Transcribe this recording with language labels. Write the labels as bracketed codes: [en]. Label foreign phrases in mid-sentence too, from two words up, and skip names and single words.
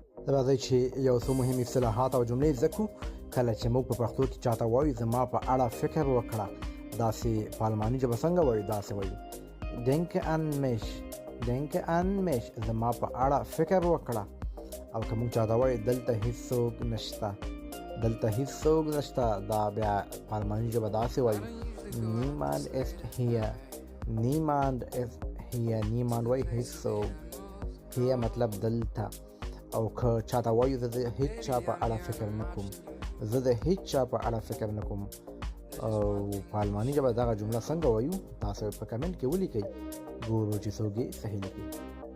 [ps] راځئ چې یو څو مهم اصطلاحات او جملې زده کړو. کله چې موږ په پښتو کې چاته وایو زما په اړه فکر وکړه، داسې په الماني ژبه څنګه وایو؟ داسې وایو [de] denke an mich، denke an mich، [ps] زما په اړه فکر وکړه. او که موږ چاته وایو دلته هیڅوک نشته، دلته هیڅوک نشته، دا بیا په الماني ژبه داسې وایو [de] niemand ist hier، niemand ist hier، [ps] niemand وایي هیڅوک، hier مطلب دلته. او که چاته وایو زه د هیڅ چا په اړه فکر نه کوم، زه د هیڅ چا په اړه فکر نه کوم، او په الماني ژبه دغه جمله څنګه وایو؟ تاسو په کمنټ کې ولیکئ، ګورو چې څوک یې صحیح لیکي.